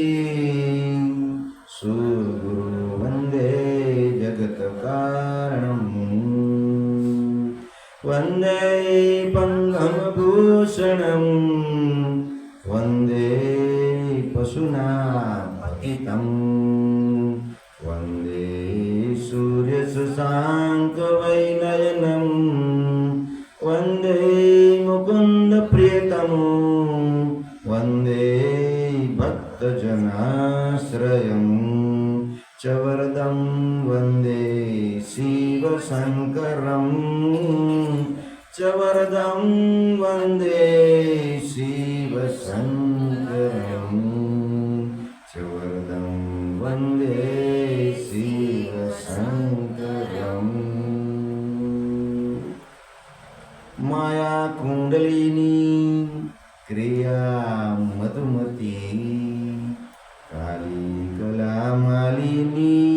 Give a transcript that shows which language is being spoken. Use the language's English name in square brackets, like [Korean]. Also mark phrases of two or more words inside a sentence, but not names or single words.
[Sanskrit] સુગુરુ વંદે જગત્કારણં વંદે પંગમભૂષણં વંદે પશુનાપતિતં વંદે સૂર્યશશાંકવૈનયनं વંદે મુકુન્દપ્રિયતમો श्रयं च वरदं वन्दे शिवशङ्करं च वरदं वन्दे शिवशङ्करं च वरदं वन्दे शिवशङ्करम् माया कुंडलिनी क्रिया मधुमती काली कला मालिनी